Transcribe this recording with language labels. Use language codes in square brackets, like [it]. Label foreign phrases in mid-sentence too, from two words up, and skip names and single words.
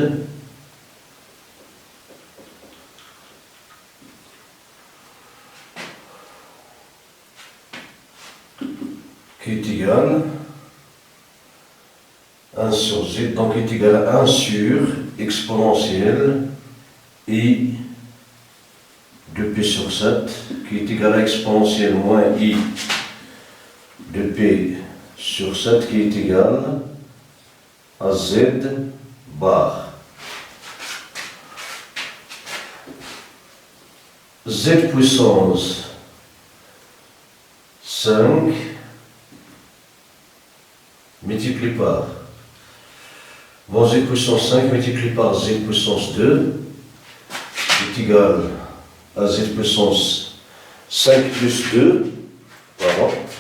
[fr] qui est égal à 1 sur z, donc est égal à 1 sur exponentielle i de p sur 7, qui est égal à exponentielle moins i de p sur 7, qui est égal à z bar. Z puissance 5 multiplié par z puissance 5 multiplié par z puissance 2 est égal à z puissance 5 plus 2, pardon,